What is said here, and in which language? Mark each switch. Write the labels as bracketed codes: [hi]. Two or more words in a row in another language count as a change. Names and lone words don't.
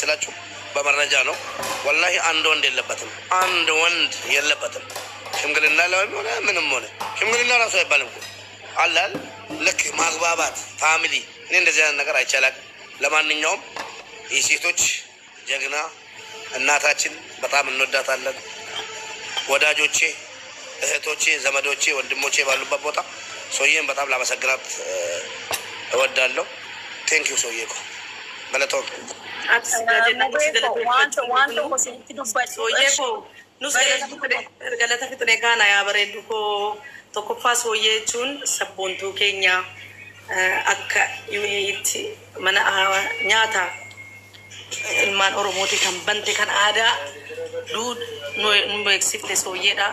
[am] ስላችሁ በመረጃ ነው። ወላሂ አንድ ወንድ የለበትም። ሽምግልና ሆነ ምንም ሆነ ሽምግልና ራሱ አይባልም እኮ አላል ልክ ማግባባት ፋሚሊ እኔ እንደዚህ አይነት ነገር አይቻላል። ለማንኛውም የሴቶች ጀግና እናታችን በጣም እንወዳታለን። ወዳጆቼ፣ እህቶቼ፣ ዘመዶቼ፣ ወንድሞቼ ባሉበት ቦታ ሰውዬን በጣም ላመሰግናት እወዳለሁ። [en] thank you [am] ሰውዬ እኮ በለቶ [om] galata fixne kana ya bareedu ko tokkoffaa sooyyee jechuun sabboontuu keenya akka itti mana nyaata ilmaan Oromooti kan bante kan aadaa nu beeksifte sooyyeedha.